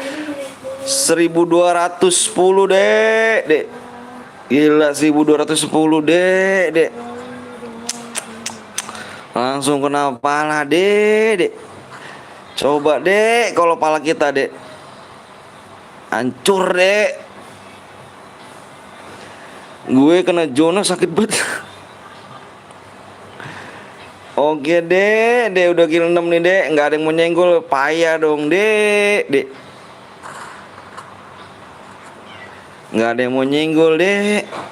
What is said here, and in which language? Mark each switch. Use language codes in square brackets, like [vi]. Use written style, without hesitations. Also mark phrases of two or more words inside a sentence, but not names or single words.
[id] 1210 dek. Gila 1210 dek. Langsung kena pala dek. Coba dek kalau pala kita dek hancur dek. Gue kena zona sakit banget. Oke dek udah kill 6 nih dek. Nggak ada yang mau nyenggol, payah dong dek. Nggak ada yang mau nyenggol dek.